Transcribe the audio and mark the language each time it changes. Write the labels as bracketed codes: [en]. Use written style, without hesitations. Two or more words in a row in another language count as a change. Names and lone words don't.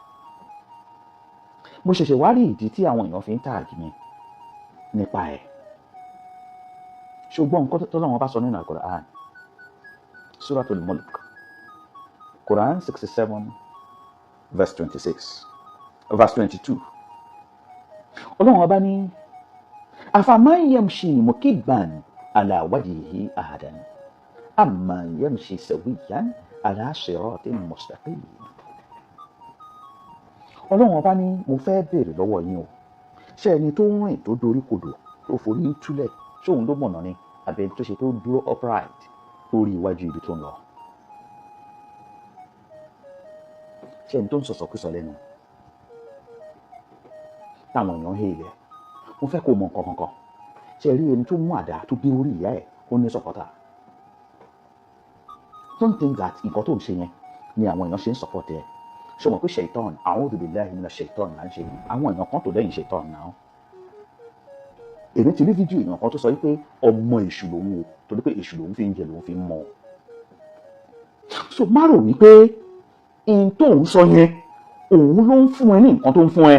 [yo] Mo ṣẹ̀ṣẹ̀ wá rí ìdí tí àwọn èèyàn fi ń tààgì mi nípa ẹ̀. ṣùgbọ́n nǹkan tó lọ́wọ́ bá sọ nínú Al-Qur'an, Suratul Mulk, [en] Quran 67 verse 22. [yo] Ọlọ́run ọba ní [ar] أفمن يمشي مكبا على وجهه أهدى أمن يمشي سويا على صراط مستقيم. [yo] Ọlọ́run ọba ní mo fẹ́ béèrè lọ́wọ́ yín o, ṣé ẹni tó ń rìn tó dorí kodò tó forí ń túlẹ̀ ṣóun ló mọ̀nà ni àbí tó ṣe tó dúró upright lórí iwájú ibi tó ń lọ? ṣé ẹni tó ń sọ̀sọ̀kúsọ lẹ́nu táwọn èèyàn hé ilẹ̀? Mo fẹ́ kó mọ nǹkan kankan. ṣé ẹ rí ẹni tó mú àdá tó bí orí ìyá ẹ̀ ó ní sọ̀pọ̀tà? [en] Don't think that [yo] nǹkan tó ń ṣe yẹn ni àwọn èèyàn ṣe ń sọ̀pọ̀tì ẹ̀. ṣé wọn pé ṣèitán, [ar] أعوذ بالله من الشيطان [yo] là ń ṣe àwọn èèyàn kan tó lẹ́yìn ṣèitán náà. èmi ti rí fídíò èèyàn kan tó sọ wípé ọmọ èṣù lòun o, torí pé èṣù lòun fi ń jẹ lòun fi ń mọ. so má rò wípé n tó ń sọ yẹn òun ló ń fún ẹ ní nǹkan tó ń fún ẹ.